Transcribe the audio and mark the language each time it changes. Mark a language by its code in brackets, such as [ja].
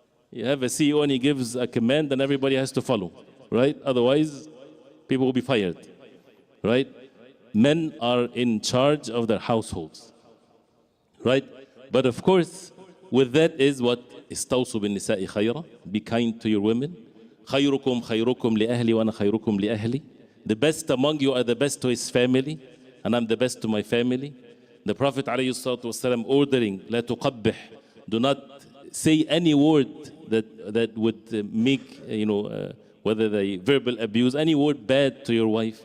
[en] You have a CEO and he gives a command and everybody has to follow, right? Otherwise, people will be fired, right? Men are in charge of their households, right? But of course, with that is what [ar] istawsu bin nisa'i khayra, [en] be kind to your women. [ar] خيركم خيركم لأهلي وأنا خيركم لأهلي. [en] The best among you are the best to his family, and I'm the best to my family. The Prophet ﷺ ordering, [ar] لا تقبح, [en] do not say any word that would make, whether the verbal abuse, any word bad to your wife.